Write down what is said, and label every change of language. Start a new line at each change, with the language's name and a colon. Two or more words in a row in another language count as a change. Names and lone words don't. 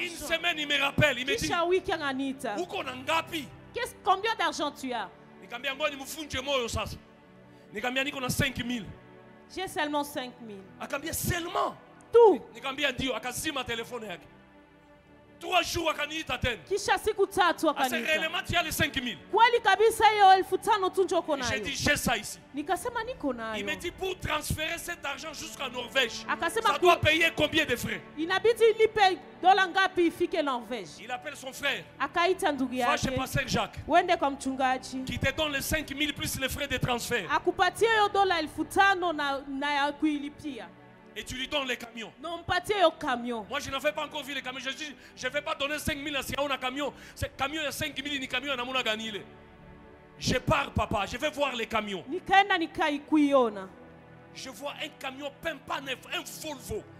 French: Une semaine, il me rappelle. Il me dit, combien d'argent tu as? J'ai seulement 5 000. Seulement? Tout.
Swahili: 3 jours akaniita tena. Kisha siku 3 akaniita.
French: Réellement tu as les 5 000.
Swahili: Kweli kabisa hiyo 5,000 tu njoo nayo.
French: J'ai dit j'ai ça ici.
Swahili: Nikasema niko nayo.
French: Il me dit pour transférer cet argent jusqu'à Norvège.
Swahili: Akasema
French: ça doit payer combien de frais?
Swahili: Inabidi lipe dola ngapi ifike Norvège.
French: Il appelle son frère.
Swahili: Akaita ndugu yake.
French: Va chez pasteur Jacques.
Swahili: Wende kwa mchungaji.
French: Qui te donne les 5 000 plus les frais de transfert.
Swahili: Akupatie hiyo dola 5,000 na ya kuilipia.
French: Et tu lui donnes les camions. Non, pas au camion. Moi, je n'avais pas encore vu les camions. Je dis, je ne vais pas donner 5 000 à un camion. Ce camion, il y a 5 000, ni camion, on a gagné. Je pars, papa. Je vais voir les camions. Je vois un camion peint pas neuf, un Volvo.